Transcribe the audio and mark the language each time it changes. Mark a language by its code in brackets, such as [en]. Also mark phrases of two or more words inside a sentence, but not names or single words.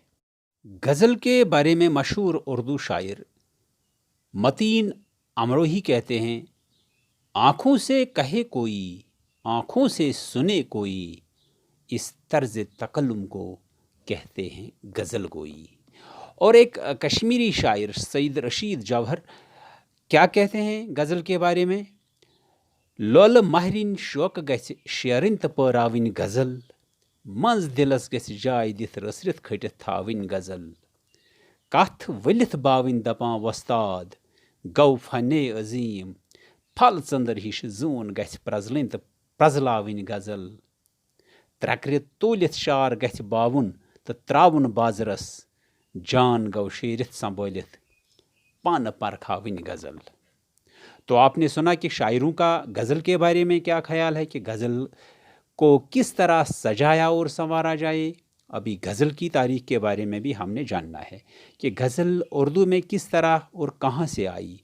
[hi] गज़ल के बारे में मशहूर उर्दू शायर मतीन अमरोही कहते हैं, आँखों से कहे कोई, आँखों से सुने कोई, इस तर्ज तकल्लुम को कहते हैं गज़ल गोई। और एक कश्मीरी शायर सईद रशीद जौहर क्या कहते हैं गज़ल के बारे में, [ks] लोल महरिन शौक गछ शेरिन पराविन गज़ल, मंज दिलस गछ जाय दिथ रसरत खटित थाविन गज़ल, कथ वलिथ बाविन दपां वस्ताद गौ फने अजीम, फल चंदर हिश जून गछ प्रजलिन तो प्रजलाविन गज़ल, त्रकरित तोलित शार गछ बावुन तो त्रावुन बाजरस, जान गौ शेरित संभोलित पान परखाविन गज़ल। [hi] तो आपने सुना कि शायरों का गज़ल के बारे में क्या ख्याल है कि गज़ल को किस तरह सजाया और संवारा जाए। अभी गज़ल की तारीख के बारे में भी हमने जानना है कि गज़ल उर्दू में किस तरह और कहाँ से आई।